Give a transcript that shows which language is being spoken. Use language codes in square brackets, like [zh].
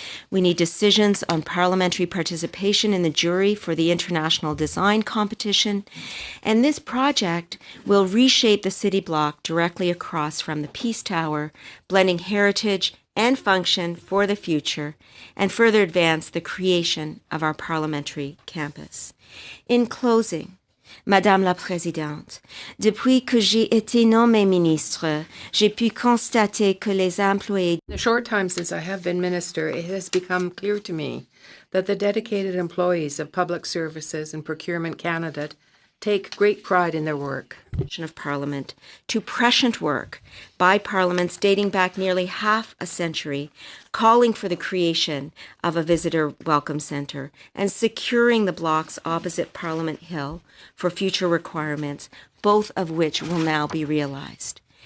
[en] We need decisions on parliamentary participation in the jury for the international design competition, and this project will reshape the city block directly across from the Peace Tower, blending heritage and function for the future, and further advance the creation of our parliamentary campus. In closing, [fr] Madame la Présidente, depuis que j'ai été nommée ministre, j'ai pu constater que les employés... [en] In the short time since I have been minister, it has become clear to me that the dedicated employees of Public Services and Procurement Canada take great pride in their work. Of Parliament to prescient work by parliaments dating back nearly half a century, calling for the creation of a visitor welcome centre and securing the blocks opposite Parliament Hill for future requirements, both of which will now be realized.